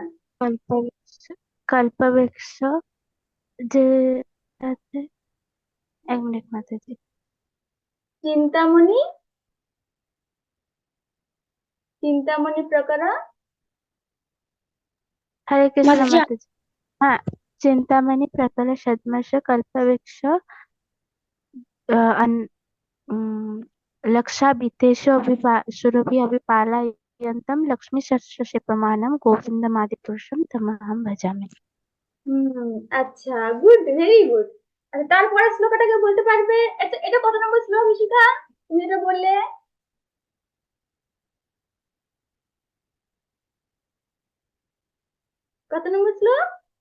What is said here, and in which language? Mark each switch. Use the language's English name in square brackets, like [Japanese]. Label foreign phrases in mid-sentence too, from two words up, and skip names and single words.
[Bangla] কল্পবৃক্ষ, কল্পবৃক্ষ যে আছে, এক মিনিট মাতাজি। চিন্তামণি, চিন্তামণি প্রকার। হরে কৃষ্ণ মাতাজি, মাতাজি। হ্যাঁ, [Sanskrit] চিন্তামণি প্রকল সদ্মর্ষ কল্পবৃক্ষ लक्षाभितेषु सुरभि अभिपालयन्तं लक्ष्मीशस्यशेषमानं गोविन्दमादिपुरुषं तमहं भजामि। [Bangla] আচ্ছা, গুড, [English] very good. [Bangla] আচ্ছা, তারপরে শ্লোকটাকে বলতে পারবে? এটা কত নম্বর শ্লোক ঈশিকা, তুমি এটা বললে? কত নম্বর শ্লোক?